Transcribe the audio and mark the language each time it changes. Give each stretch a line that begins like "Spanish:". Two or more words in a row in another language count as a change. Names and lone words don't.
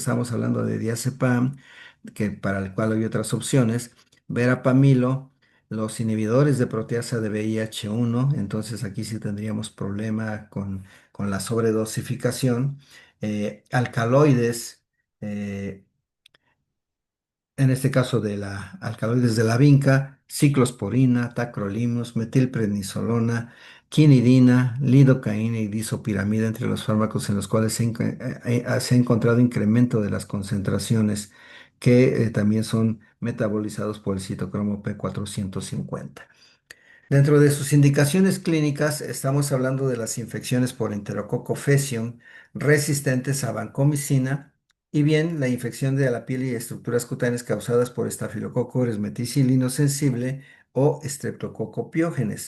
Spanish: Estamos hablando de diazepam, que para el cual hay otras opciones, verapamilo, los inhibidores de proteasa de VIH1. Entonces aquí sí tendríamos problema con la sobredosificación, alcaloides, eh, en este caso de la alcaloides de la vinca, ciclosporina, tacrolimus, metilprednisolona, quinidina, lidocaína y disopiramida, entre los fármacos en los cuales se ha encontrado incremento de las concentraciones que también son metabolizados por el citocromo P450. Dentro de sus indicaciones clínicas, estamos hablando de las infecciones por Enterococo faecium resistentes a vancomicina y bien la infección de la piel y estructuras cutáneas causadas por Staphylococcus meticilino sensible o Streptococcus pyogenes.